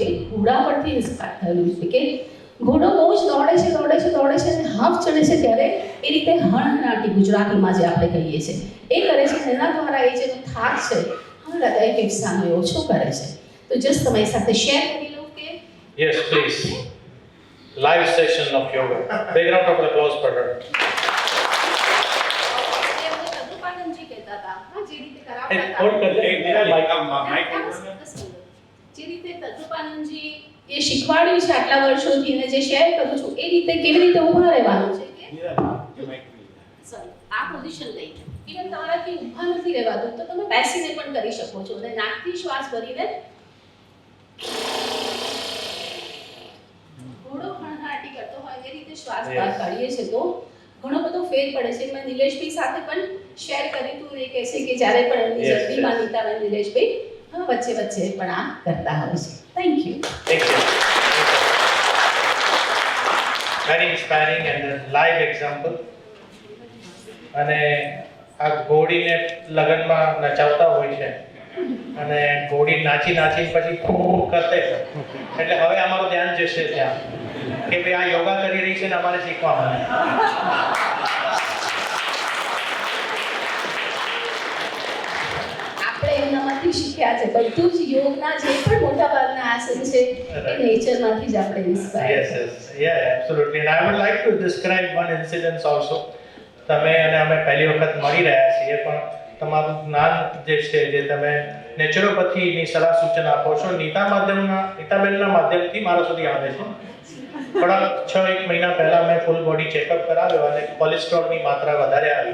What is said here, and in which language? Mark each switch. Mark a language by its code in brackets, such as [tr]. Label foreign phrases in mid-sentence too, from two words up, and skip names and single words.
[gu] એ ઘોડા પરથી ઇન્સ્પાયર થયેલું છે કે ઘોડો બહુ જ દોડે છે અને હાફ ચડે છે ત્યારે એ રીતે હણહણાટી ગુજરાતીમાં જે આપણે કહીએ છીએ એ કરે છે. એના દ્વારા એ જેનો થાક છે હૃદય ફેફસાનો એ ઓછો કરે છે. તો જસ્ટ તમારી સાથે શેર કરી લઉં કે [en] Yes, please. Live session of yoga. Big round of applause for her. [gu] તદ્રુપાનંદજી કહેતા હતા જે રીતે [en] Hey, hold [gu] કરાવતા [hi] कर एक मिनट माइक [gu] જે રીતે તદ્રુપાનંદજી એ શીખવાડ્યું છે આટલા વર્ષોથી અને જે શેર કરું છું એ રીતે કેવી રીતે ઊભા રહેવાનું છે કે સોરી આ પોઝિશન લઈ ઇવન તમારાથી ઊભા નથી રહેવાતું તો તમે બેસીને પણ કરી શકો છો અને નાકથી શ્વાસ ભરીને ઘોડો હણહણાટી કરતો હોય એ રીતે શ્વાસ બહાર કાઢીએ છીએ તો ઘણો બધો ફેર પડે છે. મેં નિલેશભાઈ સાથે પણ શેર કર્યું હતું એ કહે છે કે જ્યારે પણ એમની જર્નીમાં નીતાબેન નિલેશભાઈ વચ્ચે પણ આ કરતા હોય છે. [en] Thank you. Very inspiring and a live example. [gu] અને આ ઘોડીને લગનમાં નચાવતા હોય છે અને ઘોડી નાચી પછી ખૂબ કરતે છે. એટલે હવે અમારું ધ્યાન જશે ત્યાં કે ભાઈ આ યોગા કરી રહી છે ને અમારે શીખવા મળે. આપણે એમનામાંથી શીખ્યા છે બધું જ યોગના જે પણ મોટા ભાગના આસન છે એ નેચરમાંથી જ આપણે ઇન્સ્પાયર. [en] Yeah, absolutely. And I would like to describe one incident also. [gu] તમે અને અમે પહેલી વખત મળી રહ્યા છીએ પણ તમારું જ્ઞાન જે છે જે તમે નેચરોપથીની સલાહ સૂચન આપો છો નીતાબેનના માધ્યમથી મારા સુધી આવે છે. થોડા 6-1 મહિના પહેલા મેં [en] full body checkup [gu] કરાવ્યો અને કોલેસ્ટ્રોલની માત્રા વધારે આવી.